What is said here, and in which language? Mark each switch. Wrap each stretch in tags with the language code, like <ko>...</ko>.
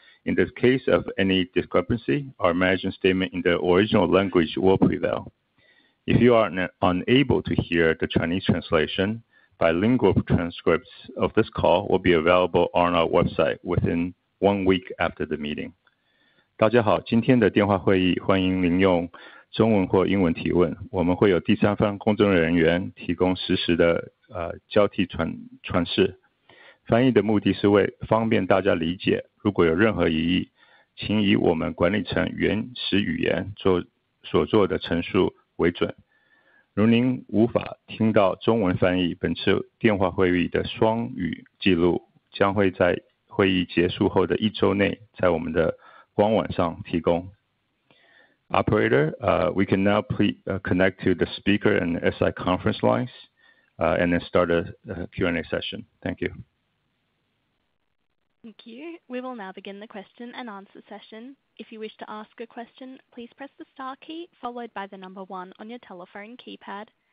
<en>In the case of any discrepancy, our management statement in the original language will prevail. If you are unable to hear the Chinese translation, bilingual transcripts of this call will be available on our website within 1 week after the meeting.</en> <zh>大家好，今天的电话会议欢迎您用中文或英文提问，我们会有第三方工作人员提供实时的交替传释。翻译的目的是为方便大家理解，如果有任何疑义，请以我们管理层原始语言所做的陈述为准。如您无法听到中文翻译，本次电话会议的双语记录将会在会议结束后的1周内在我们的官网上提供。</zh> <en>Operator, we can now connect to the speaker and SI conference lines and then start a Q&A session. Thank you. Thank you. We will now begin the question and answer session. If you wish to ask a question, please press the star key followed by the number 1 on your telephone keypad.</en>